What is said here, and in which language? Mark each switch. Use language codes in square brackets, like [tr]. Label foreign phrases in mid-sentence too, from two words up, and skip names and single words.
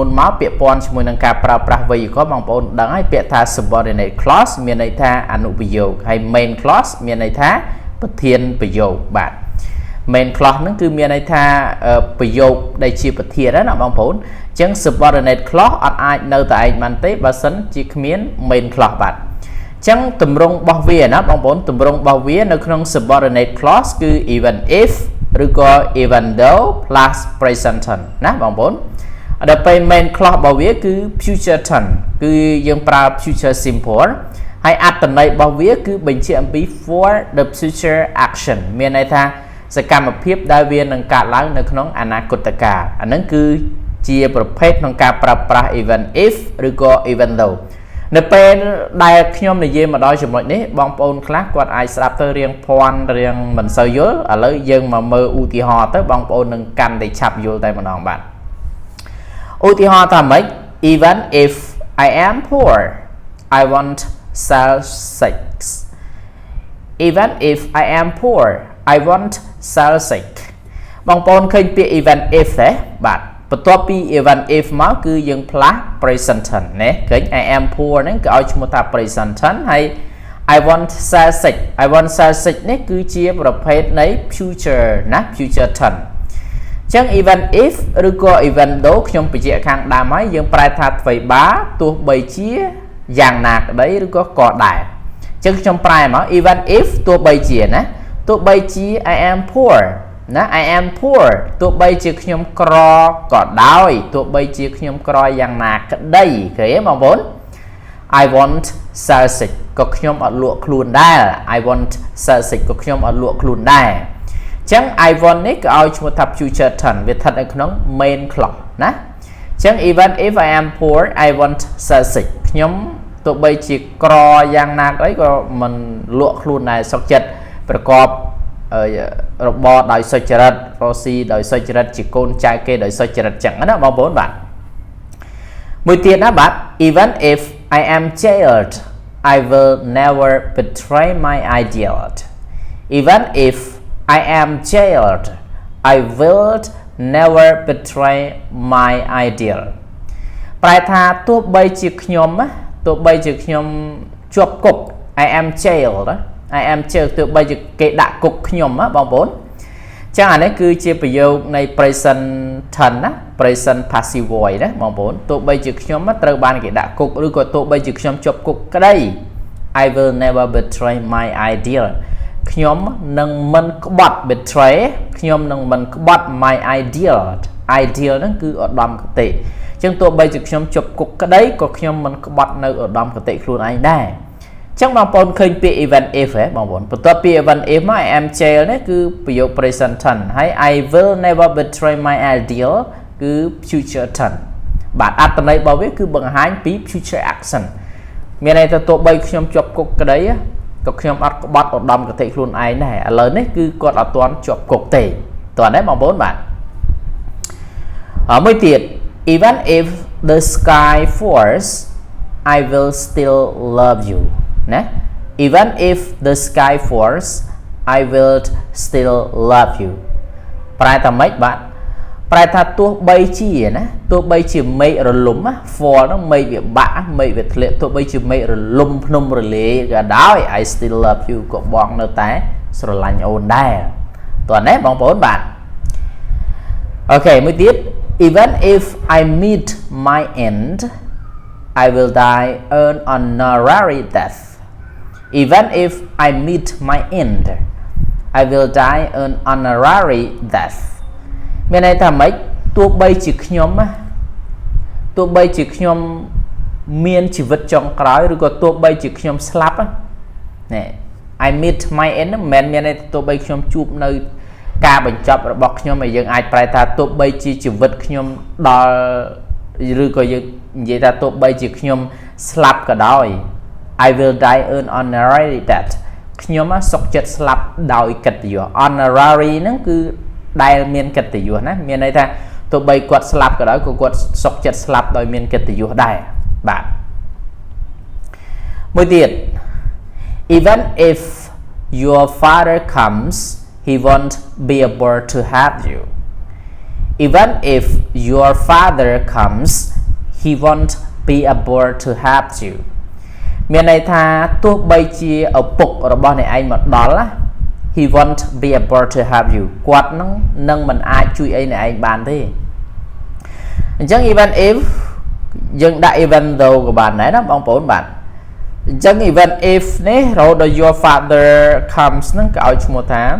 [km] នមកពាក្យព័ន្ធជាមួយនឹងការប្រើប្រាស់វេយ្យាករណ៍បងប្អូនដឹងហើយពាក្យថា [en] subordinate clause [km] មានន័យថាអនុប្រយោគហើយ [en] main clause [km] មានន័យថាប្រធានប្រយោគបាទ [en] main clause [km] ហ្នឹងគឺមានន័យថាប្រយោគដែលជាប្រធានណាបងប្អូនអញ្ចឹង [en] subordinate clause [km] អត់អាចនៅតែឯងបានទេបើសិនជាគ្មាន [en] main clause [km] បាទអញ្ចឹងទម្រង់របស់វាណាបងប្អូនទម្រង់របស់វានៅក្នុង [en] subordinate clause [km] គឺ [en] even if [km] ឬក៏ even [en] though plus present tense [km] ណាបងប្អូនដល់ពេល [en] main clause [km] របស់វាគឺ [en] future tense [km] គឺយើងប្រើ [en] future simple [km] ហើយអត្ថន័យរបស់វាគឺបញ្ជាក់ អំពី [en] for the future action [km] មានន័យថាសកម្មភាពដែលវានឹងកើតឡើងនៅក្នុងអនាគតកាលអាហ្នឹងគឺជាប្រភេទក្នុងការប្រើប្រាស់ [en] even if [km] ឬក៏ [en] even though [km] នៅពេលដែលខ្ញុំនិយាយមកដល់ចំណុចនេះបងប្អូនខ្លះគាត់អាចស្ដាប់ទៅរៀងភ័ន្តរៀងមិនសូវយល់ឥឡូវយើងមកមើលឧទាហរណ៍ទៅបងប្អូននឹងកាន់តែឆាប់យល់តែម្ដងបាទឧទាហរណ៍ថាម៉េច [en] even if I am poor I won't sell sex even if I am poor I won't sell sex [km] បងប្អូនឃើញពាក្យ [en] even if [km] ទេបាទបន្ទាប់ពី [en] even if [km] មកគឺយើងផ្លាស់ [en] present tense [km] ណាឃើញ [en] I am poor [km] ហ្នឹងគឺឲ្យឈ្មោះថា [en] present tense [km] ហើយ [en] I want sell sex I want sell sex [km] នេះគឺជាប្រភេទនៃ future ណា [en] future tense [km] អញ្ចឹង [en] even if [km] ឬក៏ [en] even though [km] ខ្ញុំបញ្ជាក់ខាងដើមហើយយើងប្រែថាអ្វីបើទោះបីជាយ៉ាងណាក្តីឬក៏ដែរអញ្ចឹងខ្ញុំប្រែមក [en] even if [km] ទោះបីជាណាទោះបីជា [en] I am poor [km] ណា [en] I am [km] poor ទោះបីជាខ្ញុំក្រក៏ដោយទោះបីជាខ្ញុំក្រយ៉ាងណាក្តីឃើញទេបងប្អូន [en] I want sell sex [km] ក៏ខ្ញុំអត់លក់ខ្លួនដែរ [en] I want sell sex [km] ក៏ខ្ញុំអត់លក់ខ្លួនដែរអញ្ចឹង [en] I want [km] នេះក៏ឲ្យឈ្មោះថា [en] future tense [km] វាស្ថិតនៅក្នុង [en] main clause [km] ណាអញ្ចឹង [en] even if I am poor I want sell sex [km] ខ្ញុំទោះបីជាក្រយ៉ាងណាក្តីក៏មិនលក់ខ្លួនដែរសុខ ចិត្តប្រកបរបរដោយសុចរិតរស់ស៊ីដោយសុចរិតជាកូនចៅគេដោយសុចរិតចឹងណាបងប្អូនបាទមួយទៀតណាបាទ [en] even if I am jailed I will never betray my ideal even if I am jailed I will never betray my ideal [km] ប្រែថាទោះបីជាខ្ញុំ ជាប់គុក [en] I am jailed I am jailed [km] ទោះបីជាគេដាក់គុកខ្ញុំណាបងប្អូនចឹងអានេះគឺជាប្រយោគនៃ [en] present tense [km] ណា [en] present passive voice [km] ណាបងប្អូនទោះបីជាខ្ញុំត្រូវបានគេដាក់គុក ឬក៏ទោះបីជាខ្ញុំជាប់គុកក្តី [en] I will never betray my ideal [km] ខ្ញុំនឹងមិនក្បត់ betray ខ្ញុំនឹងមិនក្បត់ [en] my ideal [km] ហ្នឹងគឺឧត្តមគតិ ចឹងទោះបីជាខ្ញុំជាប់គុកក្តីក៏ខ្ញុំមិនក្បត់នៅឧត្តមគតិខ្លួនឯងដែរចឹងបងប្អូនឃើញពាក្យ [en] even if [km] ហ៎បងប្អូនបន្ទាប់ពី [en] even if [km] មក [en] I am jailed [km] នេះគឺប្រយោគ [en] present tense [km] ហើយ [en] I will never betray my ideal [km] គឺ [en] future tense [km] បាទអត្ថន័យរបស់វាគឺបង្ហាញពី [en] future action [km] មានន័យថាទោះបីខ្ញុំជាប់គុកក្តីក៏ខ្ញុំអត់ក្បត់ឧត្តមគតិខ្លួនឯងដែរឥឡូវនេះគឺគាត់អត់ទាន់ជាប់គុកទេតោះណាបងប្អូនបាទ មួយទៀត [en] even if the sky falls I will still love you ណា even if the sky falls I will still love you [km] ប្រែថាម៉េចបាទ ប្រែថាទោះបីជាណាទោះបីជាមេឃរលំ fall ហ្នឹងមេឃវាបាក់មេឃវា ធ្លាក់ទោះបីជាមេឃរលំភ្នំរលាយក៏ដោយ [en] I still love you [km] ក៏បងនៅតែស្រឡាញ់អូនដែរតោះណាបងប្អូនបាទអូខេមួយទៀត [en] even if I meet my end I will die an honorary death even if I meet my end I will die an honorary death [km] មានន័យថាម៉េចទោះបីជាខ្ញុំ មានជីវិតចុងក្រោយឬក៏ទោះបីជាខ្ញុំស្លាប់ណែ [en] I meet my end [km] មិនមានន័យទោះបីខ្ញុំ ជួបនៅការបញ្ចប់របស់ខ្ញុំហើយយើងអាចប្រែថាទោះបីជាជីវិតខ្ញុំដល់ឬក៏យើងនិយាយថាទោះបីជាខ្ញុំស្លាប់ក៏ដោយ [en] I will die an honorary death [km] ខ្ញុំសុខចិត្តស្លាប់ដោយកិត្តិយស honorary ហ្នឹងគឺដែលមានកិត្តិយសណាមានន័យថាទោះបីគាត់ស្លាប់ក៏ដោយក៏គាត់សុខចិត្តស្លាប់ដោយមានកិត្តិយសដែរបាទ មួយទៀត [en] even if your father comes he won't be able to have you even if your father comes he won't be able to have you [km] មានន័យថាទោះបីជាឪពុករបស់អ្នកឯងមកដល់ណា [en] he won't be able to have you [km] គាត់នឹងមិនអាចជួយអីអ្នកឯងបានទេអញ្ចឹង [en] even if [km] យើងដាក់ [en] even though [km] ក៏បានដែរណាបងប្អូនបាទអញ្ចឹង [en] even if [km] នេះរហូតដល់ [en] your father comes [km] ហ្នឹងក៏ឲ្យឈ្មោះថា